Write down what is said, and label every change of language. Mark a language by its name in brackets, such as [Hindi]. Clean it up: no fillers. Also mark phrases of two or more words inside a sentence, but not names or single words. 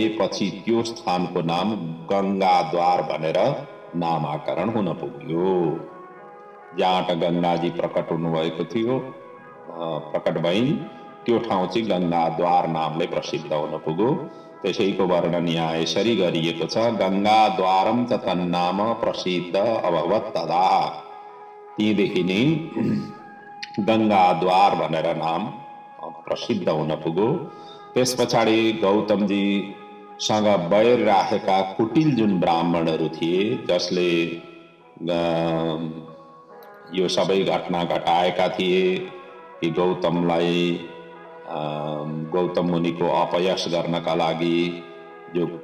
[Nepali] पछि त्यो स्थानको नाम गङ्गाद्वार भनेर नामाकरण हुन पुग्यो। जहाँबाट गङ्गाजी प्रकट हुनुभएको थियो, प्रकट भइन्, त्यो ठाउँ चाहिँ गङ्गाद्वार नामले प्रसिद्ध हुन पुग्यो। त्यसैको वर्णन यहाँ यसरी गरिएको छ, [Sanskrit] गङ्गाद्वारम च तन्नाम प्रसिद्ध अभवत् तदा। [Nepali] तीदेखि नै गङ्गाद्वार भनेर नाम प्रसिद्ध हुन पुग्यो। त्यस पछाडि गौतमजीसँग बैर राखेका कुटिल जुन ब्राह्मणहरू थिए, जसले यो सबै घटना घटाएका थिए कि गौतमलाई गौतम मुनिको अपयश गर्नका लागि जो